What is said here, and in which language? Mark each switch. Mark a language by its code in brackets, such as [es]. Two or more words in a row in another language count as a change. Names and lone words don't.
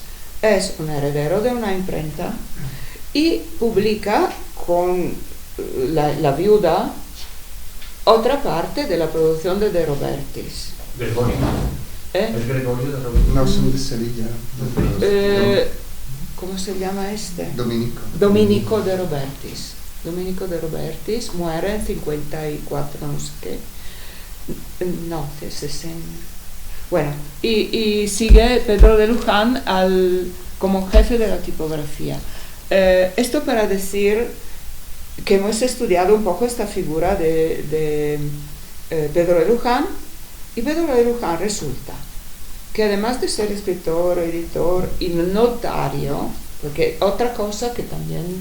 [es] Es un heredero de una imprenta y publica con la viuda otra parte de la producción de Robertis. Gregorio. Es Gregorio de Robertis. No, son de Sevilla. ¿Cómo se llama este? Dominico. Dominico de Robertis. Dominico de Robertis muere en 54, no sé qué. No, de 60. Bueno, y sigue Pedro de Luján como jefe de la tipografía. Esto para decir que hemos estudiado un poco esta figura de Pedro de Luján, y Pedro de Luján resulta que además de ser escritor, editor y notario, porque otra cosa que también